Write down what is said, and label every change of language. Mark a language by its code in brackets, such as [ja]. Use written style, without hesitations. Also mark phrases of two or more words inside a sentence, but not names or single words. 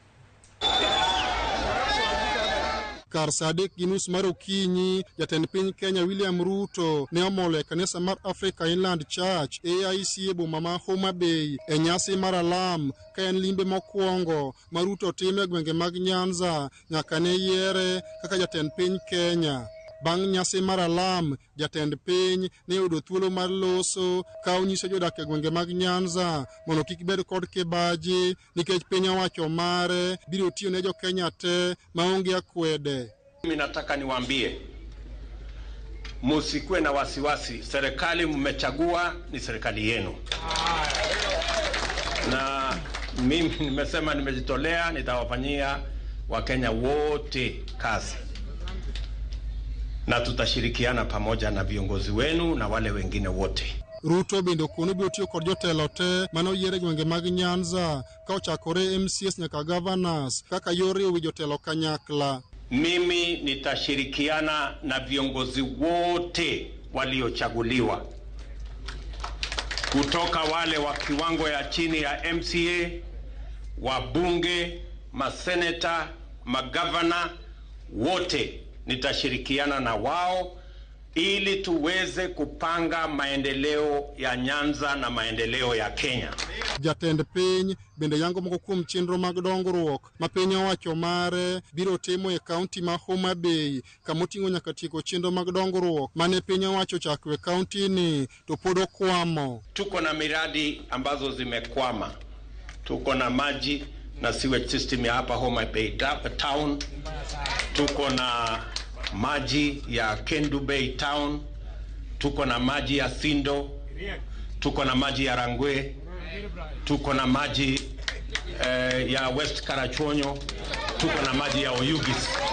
[luo] Kar saa 3:30 mar okinyi, jatend piny Kenya William Ruto ne omolo e kanisa mar Africa Inland Church AIC e boma ma Homa Bay e nyasi mar alam ka en limbe mokwongo ma Ruto timo e gwenge mag Nyanza nyaka ne yiere kaka jatend piny Kenya. Bang' nyasi mar alam, jatend piny ne yudo thuolo mar loso ka onyiso jodak e gwenge mag Nyanza mondo kik bed kod kibaji nikech piny owacho mare biro tiyo ne jo Kenya te maonge akwede. [sw] Mimi nataka niwaambie, musikwe na wasiwasi, serikali mmechagua ni serikali yenu. Na mimi nimesema nimejitolea, nitawafanyia Wakenya wote kazi. Na tutashirikiana pamoja na viongozi wenu na wale wengine wote. [luo] Ruto bende kono biro tiyo kod jotelo te mano yiere gwenge mag Nyanza ka ochakore MCS nyaka governors kaka yore owi jotelo kanyakla. [sw] Mimi nitashirikiana na viongozi wote waliochaguliwa, kutoka wale wa kiwango ya chini ya MCA, wabunge, maseneta, magavana wote. Nitashirikiana na wao ili tuweze kupanga maendeleo ya Nyanza na maendeleo ya Kenya. [luo] Jatend piny bende yango moko kuom chenro mag dongruok ma piny owacho mare biro timo e county ma Homa Bay kamoting'o nyaka tieko chenro mag dongruok mane piny owacho chakwe county ni to pod okwamo. [sw] Tuko na miradi ambazo zimekwama. Tuko na maji na [en] sewage system [sw] ya hapa Homa Bay town. Tuko na maji ya Kendu Bay town, tuko na maji ya Sindo, tuko na maji ya Rangwe, tuko na maji ya West Karachuonyo, tuko na maji ya Oyugis.